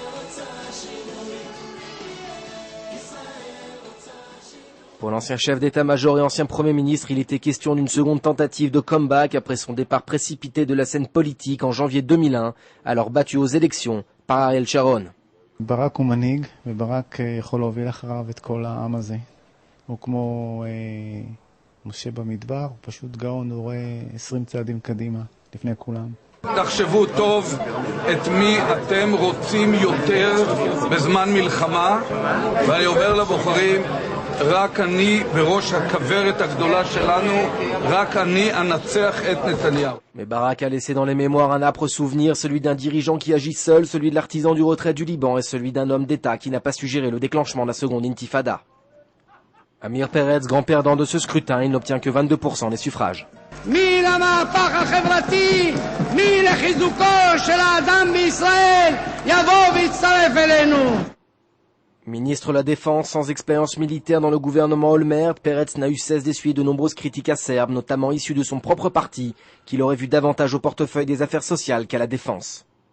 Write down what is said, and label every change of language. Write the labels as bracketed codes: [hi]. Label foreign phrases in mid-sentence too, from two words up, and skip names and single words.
[fr] Pour l'ancien chef d'état-major et ancien Premier ministre, il était question d'une seconde tentative de comeback après son départ précipité de la scène politique en janvier 2001, alors battu aux élections par Ariel Sharon. [he] ברק הוא מנהיג, וברק יכול להוביל אחריו את כל העם הזה. הוא כמו משה במדבר, הוא פשוט גאון, הוא רואה 20 צעדים קדימה, לפני כולם. תחשבו טוב את מי אתם רוצים יותר בזמן מלחמה, ואני אומר לבוחרים, רק אני בראש הכברת הגדולה שלנו, רק אני אנצח את נתניהו. [fr] Mais Barak a laissé dans les mémoires un âpre souvenir, celui d'un dirigeant qui agit seul, celui de l'artisan du retrait du Liban et celui d'un homme d'État qui n'a pas su gérer le déclenchement de la seconde intifada. Amir Peretz, grand perdant de ce scrutin, il n'obtient que 22% des suffrages. Ministre de la Défense sans expérience militaire dans le gouvernement Olmert, Peretz n'a eu cesse d'essuyer de nombreuses critiques acerbes, notamment issues de son propre parti, qu'il aurait vu davantage au portefeuille des affaires sociales qu'à la défense.